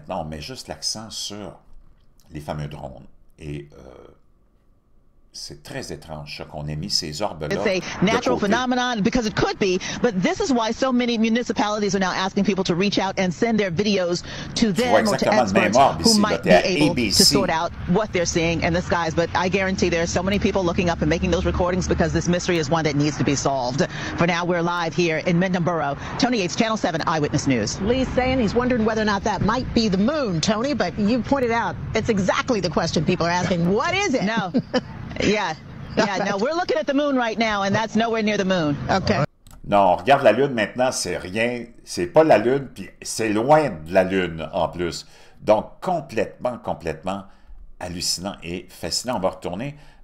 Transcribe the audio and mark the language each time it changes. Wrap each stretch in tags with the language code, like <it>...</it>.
<fr>Maintenant, on met juste l'accent sur les fameux drones. Et c'est très étrange qu'on ait mis ces orbes-là.</fr> <en>It's a natural phenomenon because it could be, but this is why so many municipalities are now asking people to reach out and send their videos to them or to experts who might be able to sort out what they're seeing in the skies. But I guarantee there are so many people looking up and making those recordings because this mystery is one that needs to be solved. For now, we're live here in Mendham Tony Yates, Channel 7 Eyewitness News. Lee's saying he's wondering whether or not that might be the moon, Tony, but you pointed out it's exactly the question people are asking. What is it? No. Yeah, no, we're looking at the moon right now, and that's nowhere near the moon. Okay.</en> <fr>Non, on regarde la Lune maintenant, c'est rien, c'est pas la Lune, puis c'est loin de la Lune en plus. Donc, complètement, complètement hallucinant et fascinant. On va retourner.</fr>